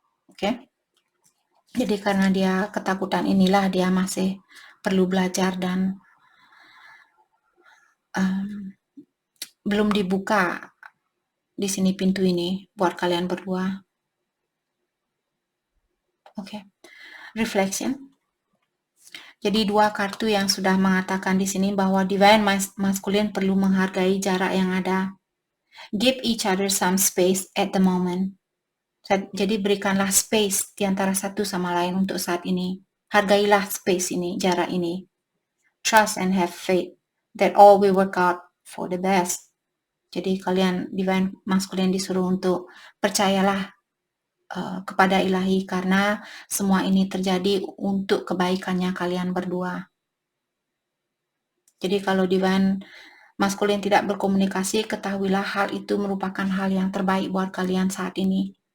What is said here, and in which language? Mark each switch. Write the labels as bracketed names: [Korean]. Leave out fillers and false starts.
[Indonesian] Oke. Jadi karena dia ketakutan inilah dia masih perlu belajar dan belum dibuka di sini pintu ini buat kalian berdua. Oke. Reflection. Jadi dua kartu yang sudah mengatakan di sini bahwa divine masculine perlu menghargai jarak yang ada. [English] Give each other some space at the moment. [Indonesian] Jadi berikanlah space di antara satu sama lain untuk saat ini. Hargailah space ini, jarak ini. [English] Trust and have faith that all will work out for the best. [Indonesian] Jadi kalian divine masculine disuruh untuk percayalah kepada ilahi karena semua ini terjadi untuk kebaikannya kalian berdua. Jadi kalau divine masculine tidak berkomunikasi, ketahuilah hal itu merupakan hal yang terbaik buat kalian saat ini.